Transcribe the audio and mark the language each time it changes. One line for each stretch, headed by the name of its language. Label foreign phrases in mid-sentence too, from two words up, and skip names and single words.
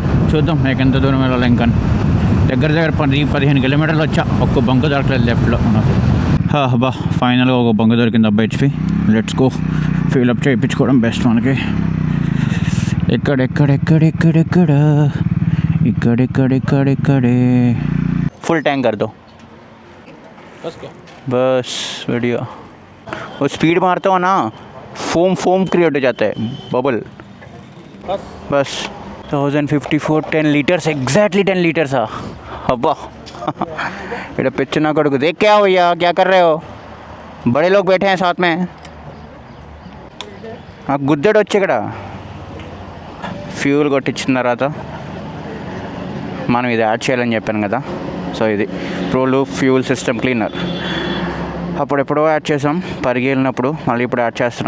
Telugu: చూద్దాం ఎంత దూరం వెళ్ళాలి. ఇంకా దగ్గర 10-15 kilometers వచ్చా, ఒక్క బంక్ దొరకలేదు లెఫ్ట్లో నాకు. బా ఫైనల్గా ఒక బంక్ దొరికింది అబ్బా హెచ్పి.
English: let's go,
Telugu: ఫిల్అప్ చేయించుకోవడం బెస్ట్ మనకి.
Hindi: ఇక్కడే फुल टैंक कर दो बस बढ़िया. वो स्पीड मारते हो ना,
English: foam create
Hindi: हो जाता है, बबल. बस 1054 10 liters एग्जैक्टली 10 liters. अब्बा बेटा पिक्चर ना करो. देख क्या हो भैया, क्या कर रहे हो? बड़े लोग बैठे हैं साथ में.
Telugu: గుద్దెడు వచ్చి ఇక్కడ ఫ్యూల్ కొట్టించిన తర్వాత మనం ఇది యాడ్ చేయాలని చెప్పాను కదా. సో ఇది ప్రోలూప్
English: fuel system cleaner.
Telugu: అప్పుడెప్పుడో యాడ్ చేసాం పరిగి వెళ్ళినప్పుడు, మళ్ళీ ఇప్పుడు యాడ్ చేస్తున్నాం.